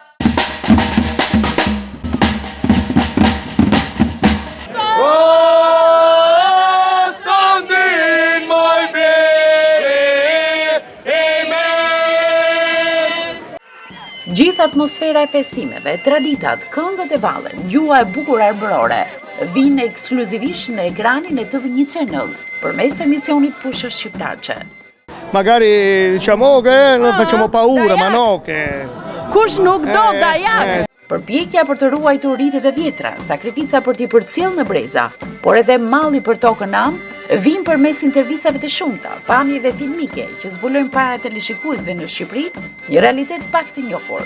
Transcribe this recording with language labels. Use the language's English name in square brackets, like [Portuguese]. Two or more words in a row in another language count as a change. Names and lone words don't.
[Albanian] Gjithë atmosfera e festimeve, traditat, këngët e vallet, gjua e bukur arbrore, vinë ekskluzivisht në ekranin e TV1 Channel, përmes emisionit Pushës Shqiptarçe. [Italian] Magari diciamo che non facciamo paura, ma no che... [Albanian] Kush nuk do dajak? Përpjekja për të ruajtur rritet e vjetra, sakrifica për t'i përcjellë në breza, por edhe malli për tokën am, vinë përmes intervistave të shumta, famjeve filmike që zbulojnë para teleshikuesve në Shqipëri, një realitet pak të njohur.